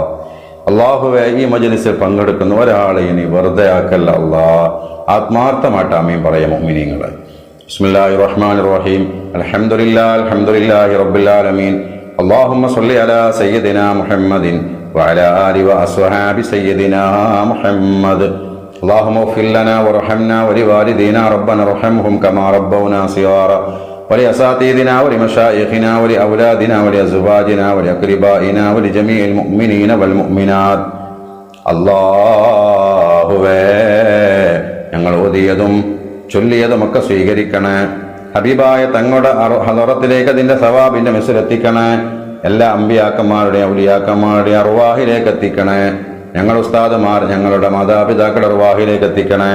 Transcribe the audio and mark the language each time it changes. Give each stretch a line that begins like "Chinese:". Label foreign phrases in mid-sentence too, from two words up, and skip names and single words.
Malayalam: അല്ലാഹുവേ, ഈ മജ്ലിസിൽ പങ്കെടുക്കുന്ന ഒരാളെ ഇനി വെറുതെ ആക്കല്ല അല്ലാഹ്. ആത്മാർത്ഥമായിട്ട് ആമീൻ പറയാം മുഅ്മിനീങ്ങളെ.
Arabic: بسم الله الرحمن الرحيم الحمد لله رب العالمين. اللهم صل على سيدنا محمد وعلى آل وأصحاب سيدنا محمد. اللهم اغفر لنا وارحمنا ولوالدينا ربنا ارحمهم كما ربونا صغارا ولأساتذتنا ولمشايخنا ولأولادنا ولأزواجنا ولأقربائنا ولجميع المؤمنين والمؤمنات.
Malayalam: അല്ലാഹുവേ, ഞങ്ങൾ ഓതിയതും ചൊല്ലിയതുമൊക്കെ സ്വീകരിക്കണേ. ഹബീബായ തങ്ങളുടെ ഹദറത്തിലേക്ക് അതിന്റെ സവാബിന്റെ മെസ്സിലെത്തിക്കണേ. എല്ലാ അമ്പിയാക്കന്മാരുടെ ഔലിയാക്കന്മാരുടെ അർവാഹിലേക്ക് എത്തിക്കണേ. ഞങ്ങൾ ഉസ്താദുമാർ ഞങ്ങളുടെ മാതാപിതാക്കളുടെ അർവാഹിലേക്ക് എത്തിക്കണേ.